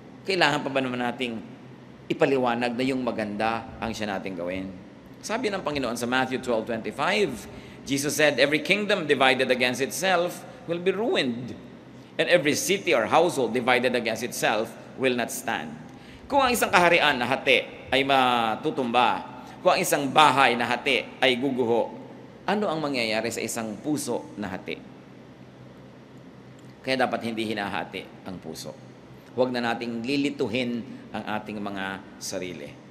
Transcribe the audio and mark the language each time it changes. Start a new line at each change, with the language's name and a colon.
Filipino: Kailangan pa ba naman nating ipaliwanag na yung maganda ang siya nating gawin? Sabi ng Panginoon sa
English: Matthew 12:25, Jesus said, every kingdom divided against itself will be ruined. And every city or household divided against itself will not stand.
Filipino: Kung ang isang kaharian na hati ay matutumba, kung ang isang bahay na hati ay guguho, ano ang mangyayari sa isang puso na hati? Kaya dapat hindi hinahati ang puso. Huwag na nating lilituhin ang ating mga sarili.